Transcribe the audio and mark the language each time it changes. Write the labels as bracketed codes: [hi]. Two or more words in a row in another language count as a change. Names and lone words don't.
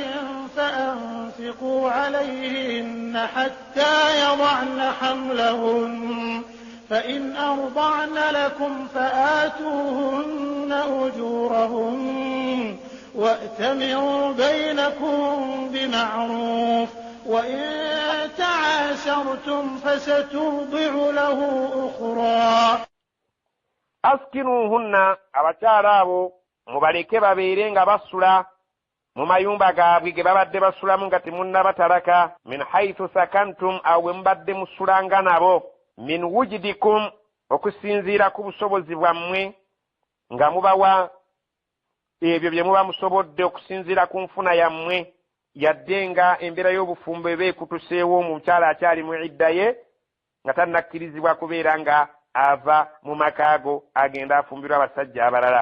[ar] فأنفقوا عليهن حتى يضعن حملهن فإن أرضعن لكم فآتوهن أجورهن وأتمروا بينكم بمعروف وإن تعاشرتم فسترضع له أخرى. أسكنوهن, [lg] abakyala abo mubaleke babeere nga basula mu mayumba gaabwe ge babadde basulamu nga temunnabatalaka, [ar] من حيث سكنتم, [lg] awo bwe mubadde musulanga nabo, [ar] من وجدكم, [lg] okusinziira ku busobozi bwammwe, nga mubawa ebyo bye muba musobodde okusinziira ku nfuna yammwe, yadde nga embeera y'obufumbo eba ekutuseewo omukyala akyali mu idda ye nga tannakkirizibwa kubeera nga ava mu makaago agenda afumbirwa abasajja abalala.